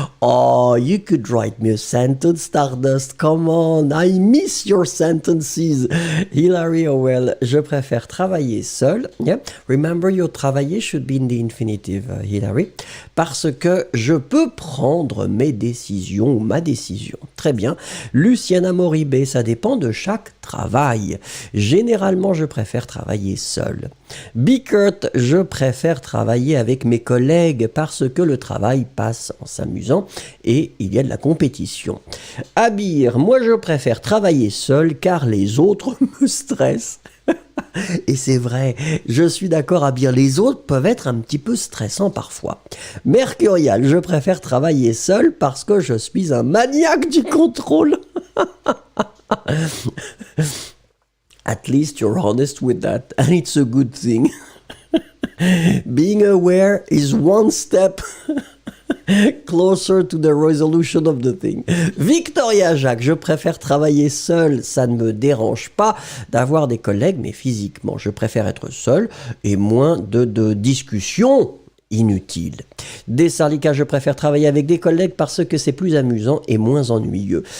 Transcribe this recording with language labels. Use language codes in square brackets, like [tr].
[en] Oh, you could write me a sentence, Stardust. Come on, I miss your sentences. [fr] Hilary Howell, je préfère travailler seul. Yeah. [en] Remember, your travailler should be in the infinitive, Hilary. [fr] Parce que je peux prendre mes décisions ou ma décision. Très bien. Luciana Moribé, ça dépend de chaque travail. Généralement, je préfère travailler seul. Bickert, je préfère travailler avec mes collègues parce que le travail passe en s'amusant et il y a de la compétition. Abir, moi je préfère travailler seul car les autres me stressent. Et c'est vrai, je suis d'accord Abir, les autres peuvent être un petit peu stressants parfois. Mercurial, je préfère travailler seul parce que je suis un maniaque du contrôle. [en] At least you're honest with that, and it's a good thing. Being aware is one step closer to the resolution of the thing. [fr] Victoria Jacques, je préfère travailler seul, ça ne me dérange pas d'avoir des collègues, mais physiquement, je préfère être seul et moins de discussions inutile. Des Sarlicas, je préfère travailler avec des collègues parce que c'est plus amusant et moins ennuyeux.